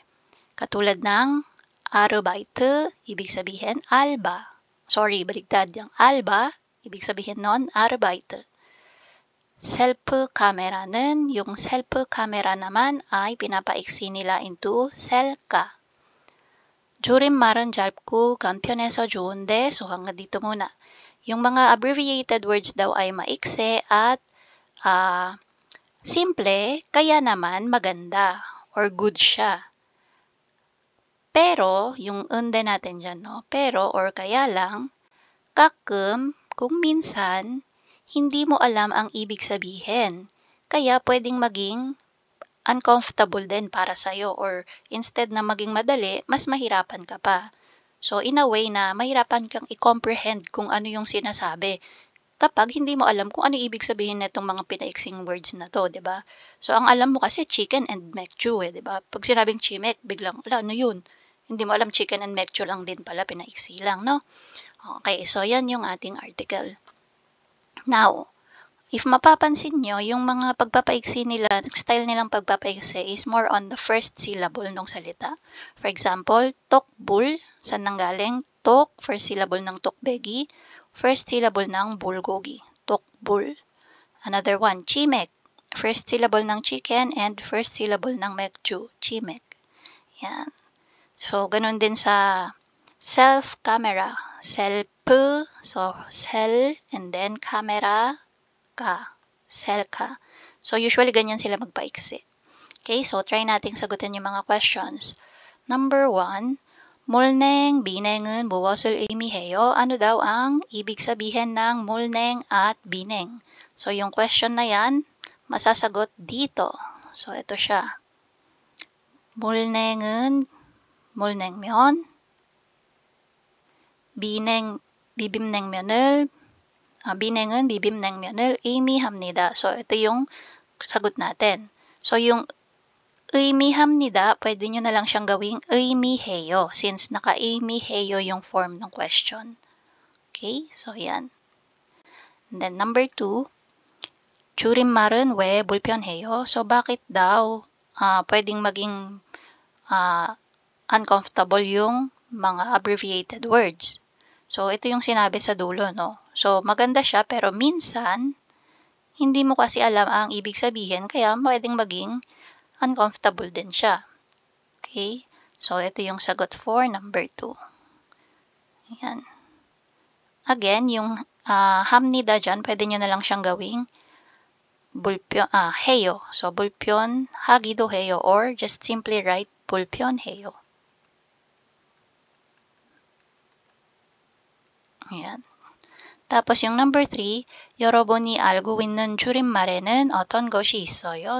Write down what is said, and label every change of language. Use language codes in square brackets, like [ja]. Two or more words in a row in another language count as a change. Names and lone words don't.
[tl] Katulad ng arubaite, ibig sabihin alba. Sorry, baligtad yung alba, ibig sabihin nun arubaite. Self-camera는, yung self-camera naman ay pinapaiksi nila into selka. [ko] 줄임말은 짧고 간편해서 좋은데, [tl] so hanggang dito muna. Yung mga [en] abbreviated words [tl] daw ay maiksi at simple, kaya naman maganda or good siya. Pero, yung unde natin dyan, no? Pero or kaya lang, kakem, kung minsan, hindi mo alam ang ibig sabihin. Kaya pwedeng maging uncomfortable din para sa'yo [en] or instead [tl] na maging madali, mas mahirapan ka pa. [en] So in a way [tl] na mahirapan kang i-comprehend kung ano yung sinasabi kapag hindi mo alam kung ano ibig sabihin nitong mga pinaiksing words na to, 'di ba? So ang alam mo kasi [en] chicken and [tl] mekju, 'di ba? Pag sinabing chimek, biglang, ano yun? Hindi mo alam [en] chicken and [tl] mekju lang din pala, pinaiksi lang, no? Okay, so yan yung ating article. [en] Now, if [tl] mapapansin nyo, yung mga pagpapaiksi nila, style nilang pagpapaiksi [en] is more on the first syllable [tl] ng salita. For example, tokbul, saan nanggaling? Tok, [en] first syllable [tl] ng tokbegi, [en] first syllable [tl] ng bulgogi, tokbul. [en] Another one, [tl] chimek, [en] first syllable [tl] ng [en] chicken and first syllable [tl] ng mekju, chimek. Yan. So, ganun din sa self-camera, self, so sel, [en] and then camera, [tl] selka. So, usually ganyan sila magpaiksi. Okay, so try nating sagutin yung mga questions. Number 1, mulneng, [ko] bineng은 무엇을 의미해요? [tl] Ano daw ang ibig sabihin ng mulneng at bineng? So, yung question na yan, masasagot dito. So, ito siya. [ko] 물냉은 물냉면, 비냉은 비빔냉면을 의미합니다. [tl] So, ito yung sagot natin. So, yung 의미합니다, pwede nyo na lang siyang gawing 의미해요 since naka-의미해요 yung form ng question. Okay? So, yan. [en] And then, number 2, [ko] 줄임말은 왜 불편해요? [tl] So, bakit daw pwedeng maging uncomfortable yung mga [en] abbreviated words? [tl] So, ito yung sinabi sa dulo, no? So, maganda siya, pero minsan, hindi mo kasi alam ang ibig sabihin, kaya pwedeng maging uncomfortable din siya. Okay? So, ito yung sagot [en] for number 2. [tl] Ayan. Again, yung 합니다 dyan, pwede nyo na lang siyang gawing 해요. [ko] So, 불편하기도 해요, [en] or just simply write 불편해요. Ayan. [tl] tapos yung number 3, [ko] 여러분이 알고 있는 줄임말에는 어떤 것이 있어요?